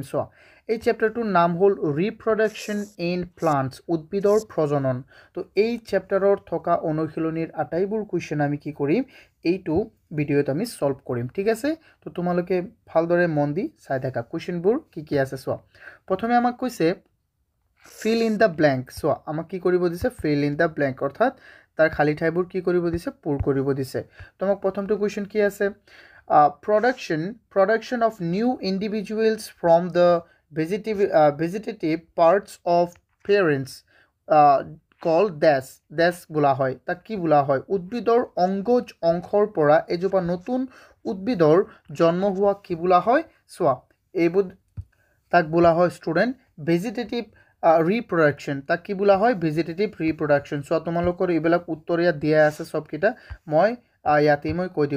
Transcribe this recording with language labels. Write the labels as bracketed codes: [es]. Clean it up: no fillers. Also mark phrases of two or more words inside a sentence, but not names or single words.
[as] সো এই চেপ্টাৰটোৰ নাম হ'ল [en] reproduction in plants, [as] উদ্ভিদৰ প্ৰজনন। তো এই চেপ্টাৰত থকা অনুশীলনীৰ আটাইবোৰ কোৱেশ্চন আমি কি কৰিম, এইটো ভিডিঅ'ত আমি সলভ কৰিম। ঠিক আছে, তো তোমালোকে ভালদৰে মন দি চাই থাকা কোৱেশ্চনবোৰ কি আছে। সো প্ৰথমে আমাক কৈছে [en] fill in the blank. [as] So আমাক কি কৰিব দিছে, [en] fill in the blank [as] অৰ্থাৎ তাৰ খালি ঠাইবোৰ কি কৰিব দিছে, পূৰ কৰিব দিছে। তো আমাক প্ৰথমটো কোৱেশ্চন কি আছে, [en] production of new individuals from the vegetative parts of parents called dash [as] বোলা হয়। তাক কি বোলা হয়, উদ্ভিদৰ অংগজ অংশৰ পৰা এজোপা নতুন উদ্ভিদৰ জন্ম হোৱা কি বোলা হয়। চোৱা এইবোৰ তাক বোলা হয় [en] student vegetative reproduction. [as] তাক কি বোলা হয়, [en] vegetative reproduction. [as] চোৱা তোমালোকৰ এইবিলাক উত্তৰ ইয়াত দিয়া আছে সবকেইটা, মই ইয়াতেই মই কৈ দিওঁ।